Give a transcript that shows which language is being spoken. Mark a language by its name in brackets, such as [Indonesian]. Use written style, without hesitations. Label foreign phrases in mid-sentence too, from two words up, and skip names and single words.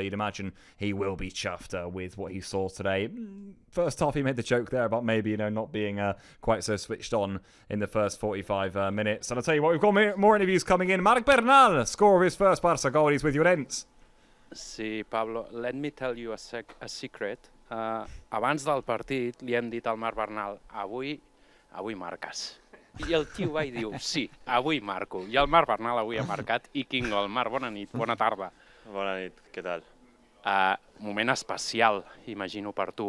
[English] You'd imagine he will be chuffed with what he saw today. First half, he made the joke there about maybe not being quite so switched on in the first 45 minutes. And I'll tell you what, we've got more interviews coming in. Marc Bernal, score of his first Barça goal. He's with Llorens. [Catalan] Sí, Pablo, [English] let me tell you a secret. [Catalan] Abans del partit li hem dit al Marc Bernal, avui marques. I el tio va i diu, sí, avui marco. I el Marc Bernal avui ha marcat i quin gol. Marc, bona nit, bona tarda. Bona nit, què tal? Moment especial, imagino, per tu.